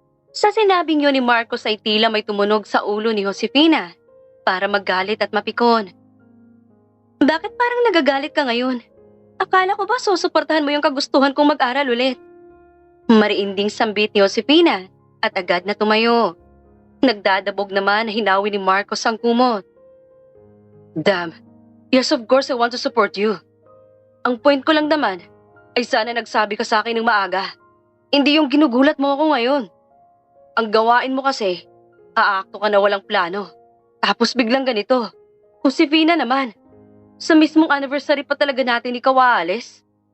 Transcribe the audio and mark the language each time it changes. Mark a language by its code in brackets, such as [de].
[tl] Sa sinabing yun ni Marcos ay tila may tumunog sa ulo ni Josefina para magalit at mapikon. Bakit parang nagagalit ka ngayon? Akala ko ba susuportahan mo yung kagustuhan kong mag-aral ulit? Mariinding sambit ni Josefina at agad na tumayo. Nagdadabog naman na hinawi ni Marcos ang kumot. [en] Damn, yes of course I want to support you. [tl] Ang point ko lang naman ay sana nagsabi ka sa akin ng maaga. Hindi yung ginugulat mo ako ngayon. Ang gawain mo kasi, aakto ka na walang plano. Tapos biglang ganito. Josefina naman. Sa mismong anniversary pa talaga natin ikaw aalis?